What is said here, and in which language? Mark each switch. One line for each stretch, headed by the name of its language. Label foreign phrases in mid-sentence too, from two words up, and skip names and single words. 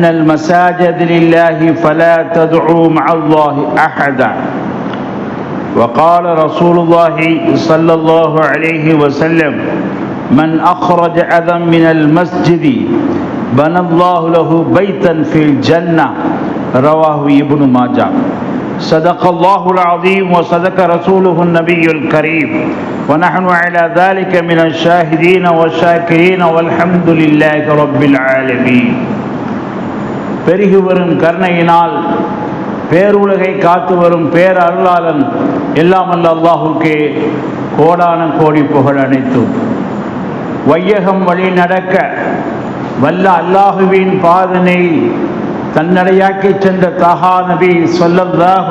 Arabic: المساجد لله فلا تدعوا مع الله أحدا وقال رسول الله صلى الله عليه وسلم من أخرج أذى من المسجد بنى الله له بيتا في الجنة رواه ابن ماجه صدق الله العظيم وصدق رسوله النبي الكريم ونحن على ذلك من الشاهدين والشاكرين والحمد لله رب العالمين.
Tamil: பெருகி வரும் கருணையினால் பேருலகை காத்து வரும் பேரருளாளன் எல்லாம் அல்ல அல்லாஹுக்கே கோடான கோடி புகழ் அனைத்தும். வையகம் வழி நடக்க வல்ல அல்லாஹுவின் பாதனை தன்னடையாக்கி சென்ற தஹா நபி ஸல்லல்லாஹு